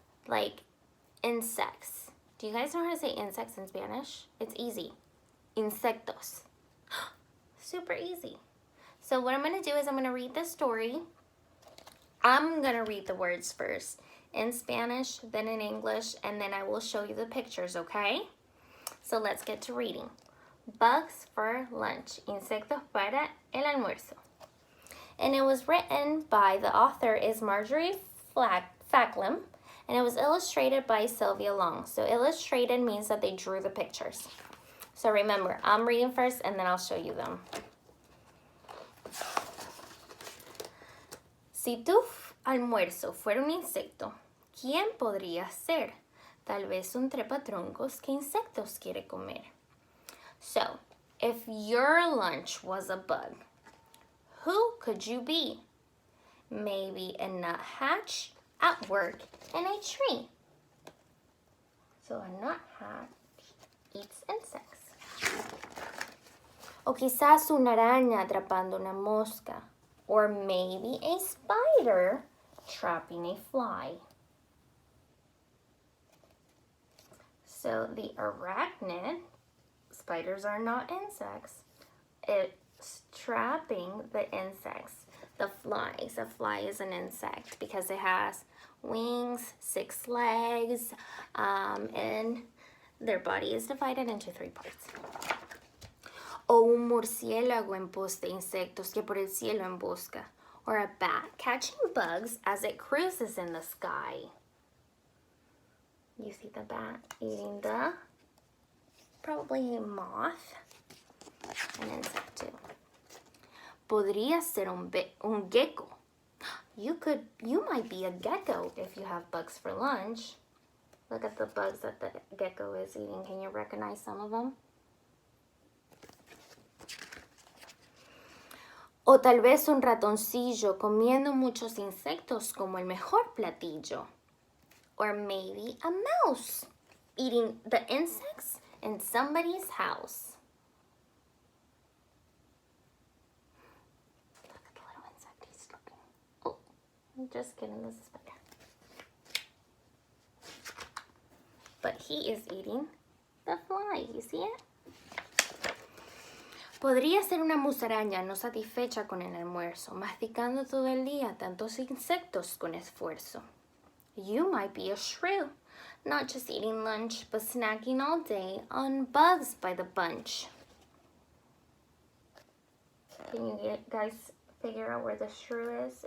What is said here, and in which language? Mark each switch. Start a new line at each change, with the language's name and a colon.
English: Like insects. Do you guys know how to say insects in Spanish? It's easy. Insectos. Super easy. So what I'm going to do is I'm going to read this story. I'm going to read the words first in Spanish, then in English, and then I will show you the pictures, okay? So let's get to reading. Bugs for lunch.
Spanish: Insectos para el almuerzo.
English: And it was written by, the author is Marjorie Facklem, and it was illustrated by Sylvia Long. So illustrated means that they drew the pictures. So remember, I'm reading first and then I'll show you them.
Spanish: Si tu almuerzo fuera un insecto, ¿quién podría ser? Tal vez un trepatroncos que insectos quiere comer.
English: So, if your lunch was a bug, who could you be? Maybe a nuthatch at work in a tree. So a nuthatch eats insects.
Spanish: O quizás una araña atrapando una mosca.
English: Or maybe a spider trapping a fly. So the arachnid, spiders are not insects. It's trapping the insects. The flies, a fly is an insect because it has wings, 6 legs, and their body is divided into 3 parts.
Spanish: O un murciélago en pos de insectos que por el cielo embosca.
English: Or a bat catching bugs as it cruises in the sky. You see the bat eating probably a moth, an insect too.
Spanish: Podría ser un gecko.
English: You might be a gecko if you have bugs for lunch. Look at the bugs that the gecko is eating. Can you recognize some of them?
Spanish: O tal vez un ratoncillo comiendo muchos insectos como el mejor platillo.
English: Or maybe a mouse eating the insects in somebody's house. Look at the little insect he's looking. Oh, I'm just kidding, this is spider. But he is eating the fly, you see it?
Spanish: Podría ser una musaraña no satisfecha con el almuerzo, masticando todo el día tantos insectos con esfuerzo.
English: You might be a shrew, not just eating lunch, but snacking all day on bugs by the bunch. Can you guys figure out where the shrew is?